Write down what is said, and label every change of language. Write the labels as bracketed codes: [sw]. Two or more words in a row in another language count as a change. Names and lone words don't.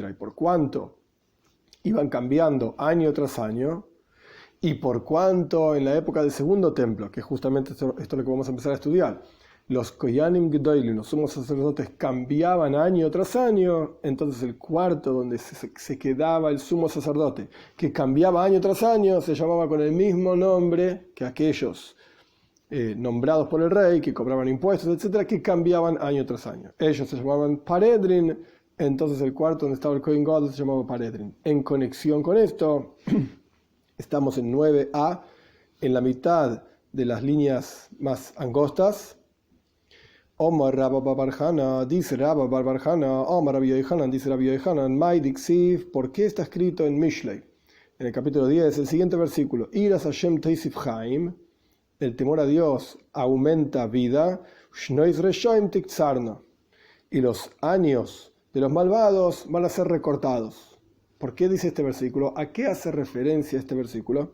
[es] Y por cuánto iban cambiando año tras año, y por cuánto en la época del segundo templo, que justamente esto es lo que vamos a empezar a estudiar, los [he] כהנים גדולים, [es] los sumos sacerdotes, cambiaban año tras año, entonces el cuarto donde se quedaba el sumo sacerdote, que cambiaba año tras año, se llamaba con el mismo nombre que aquellos nombrados por el rey, que cobraban impuestos, etcétera, que cambiaban año tras año. Ellos se llamaban Paredrin, entonces el cuarto donde estaba el [he] כהן גדול [es] se llamaba Paredrin. En conexión con esto, estamos en 9a, en la mitad de las líneas más angostas. Omar Rabba Barbarjana, dice Rabba Barbarjana, Omar Rabbi Yohanan, dice Rabbi Yohanan, [arc] מאי דכתיב, [es] ¿por qué está escrito en Mishlei? En el capítulo 10, el siguiente versículo, [he] יראת השם תוסיף חיים, [es] el temor a Dios aumenta vida, y los años de los malvados van a ser recortados. ¿Por qué dice este versículo? ¿A qué hace referencia este versículo?